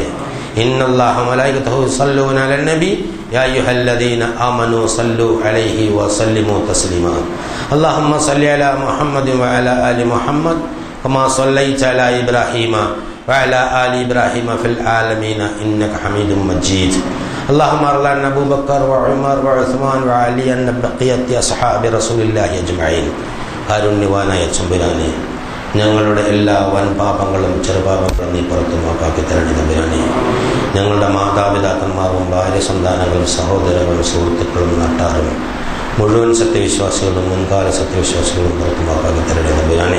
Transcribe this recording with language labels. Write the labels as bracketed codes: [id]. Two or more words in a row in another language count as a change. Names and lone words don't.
[ar] إن الله ملائكته يصلون على النبي يا أيها الذين آمنوا صلوا عليه وسلموا تسليما. اللهم صل على محمد وعلى آل محمد كما صليت على إبراهيم وعلى آل إبراهيم في العالمين إنك حميد مجيد. اللهم ارض عن ابو بكر وعمر وعثمان وعلي عن بقيه اصحاب رسول الله اجمعين. [ml] കാരുണ്യവാനായ തമ്പുരാനെ, ഞങ്ങളുടെ എല്ലാ വൻപാപങ്ങളും ചെറുപാപങ്ങളും നീ പുറത്തു മാപ്പാക്കി തരണേ തമ്പുരാനെ. ഞങ്ങളുടെ മാതാപിതാക്കന്മാരും ഭാര്യ സന്താനങ്ങളും സഹോദരങ്ങളും സുഹൃത്തുക്കളും നാട്ടാരും മുഴുവൻ സത്യവിശ്വാസികളും മുൻകാല സത്യവിശ്വാസികളും പുറത്തു മാപ്പാക്കി തരണേ തമ്പുരാനെ.